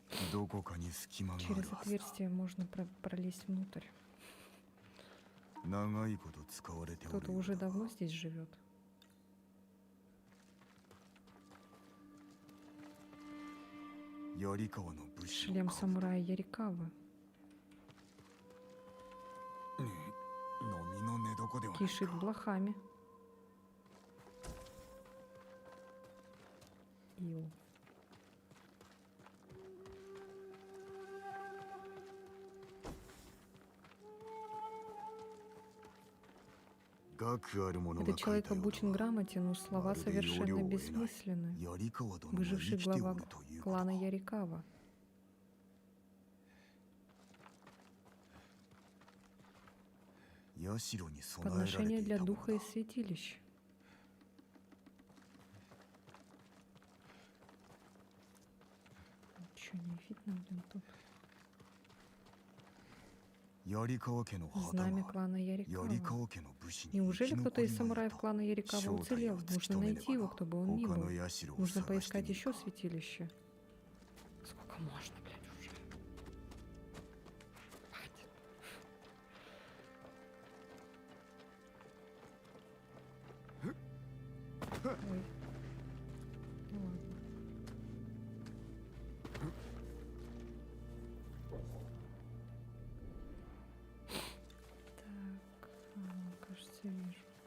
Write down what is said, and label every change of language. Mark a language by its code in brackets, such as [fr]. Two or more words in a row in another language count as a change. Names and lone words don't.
[ja] どこかに隙間があ [ru] Через [ja] るはずだ。 [ru] отверстие можно пролезть внутрь. [ja] 長いこと使われておる [ru] Кто-то [ja] よう [ru] уже [ja] だが [ru] давно здесь живет. [ja] 槍川の武士の [ru] Шлем [ja] 顔 [ru] самурая Ярикавы. [ja] 飲みの寝床ではない [ru] Кишит [ja] か。 [ru] блохами. Ил. [ja] 学ある者が [ru] Этот [ja] 書い [ru] человек [ja] たよう [ru] обучен [ja] だが [ru] грамоте, но слова [ja] まるで [ru] совершенно [ja] 要領を得ない [ru] бессмысленны. [ja] 槍川殿が [ru] Выживший [ja] 生きてお [ru] глава [ja] るということ [ru] клана [ja] か。 [ru] Ярикава. [ja] 社に備えられて [ru] Подношение [ja] い [ru] для [ja] たもの [ru] духа [ja] だ [ru] из святилищ. Ничего не видно, блин, тут. [ja] 槍川家の旗 [ru] Знамя [ja] が [ru] клана [ja] 槍 [ru] Ярикава. [ja] 川家の武士に [ru] Неужели [ja] 生き [ru] кто-то [ja] 残 [ru] из [ja] りがい [ru] самураев [ja] た。 [ru] клана Ярикава [ja] 正体 [ru] уцелел? [ja] を突き [ru] Нужно [ja] 止めね [ru] найти [ja] ば [ru] его, [ja] な [ru] кто бы он ни [ja] 他 [ru] был. [ja] の社を [ru] Нужно [ja] 探して [ru] поискать [ja] みる [ru] еще [ja] か。 [ru] святилище. Сколько можно, блядь, уже? Хватит. Ой. Ну ладно. Так, кажется, вижу.